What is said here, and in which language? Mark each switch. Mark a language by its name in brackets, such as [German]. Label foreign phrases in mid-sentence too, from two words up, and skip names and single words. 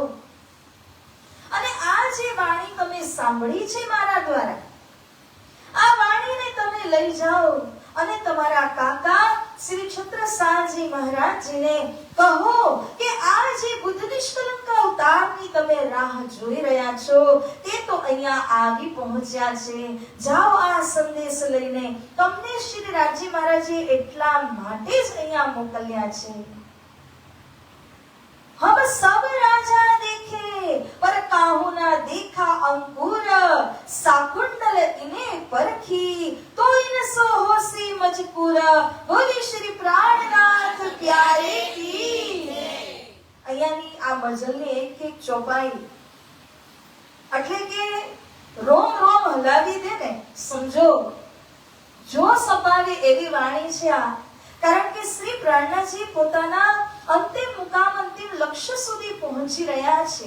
[Gujarati] અને આ જે વાણી તમે સાંભળી છે મારા દ્વારા, આ વાણીને તમે લઈ જાઓ અને તમારા કાકા શ્રી છત્રસાલજી મહારાજજીને કહો કે આ જે બુદ્ધ નિષ્કલંક અવતારની તમે રાહ જોઈ રહ્યા છો તે તો અહીંયા આવી પહોંચ્યા છે. જાઓ આ સંદેશ લઈને. તમને શ્રી રાજી મહારાજે એટલા માટે જ અહીંયા મોકલ્યા છે. [Hindi] हम सब राजा देखे पर काहू ना देखा अंकुर, साकुंडल इने परखी तो इन सो होसी मजकूर. बोली श्री प्राणनाथ प्यारे की. [Gujarati] અહીંયાની આ મજલની એક એક ચોપાઈ એટલે કે રોમ રોમ હલાવી દે ને, સમજો જો સપાવે એવી વાણી છે આ. કારણ કે શ્રી પ્રાણનાથજી પોતાના અંતિમ મુકામ, અંતિમ લક્ષ્ય સુધી પહોંચી રહ્યા છે.